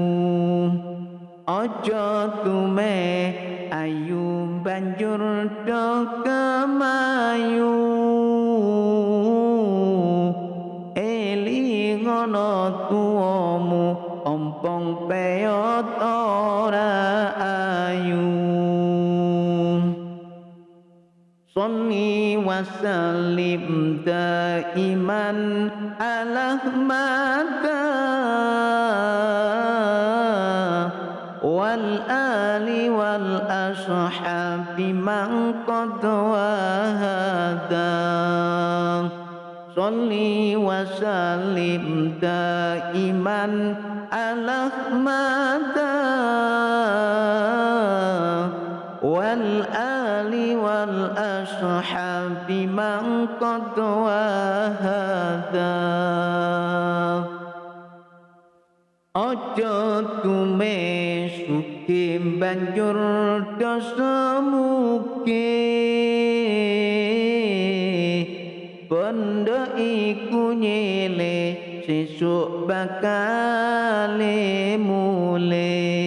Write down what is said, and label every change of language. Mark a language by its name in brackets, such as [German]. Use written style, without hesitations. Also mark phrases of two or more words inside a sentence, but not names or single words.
[Javanese] Ojo tume ayu banjur do kemayu, elingono tuamu ompong peyot ora ayu. [Arabic] صل وسلم دائما على أحمد والآل والأصحاب من قد وحدا. صل وسلم دائما على أحمد والآل والأصحاب من قد وحدا. [Javanese] Ojo tume suki banjur dosa muke, bondo iku nyele sesuk bakale mule.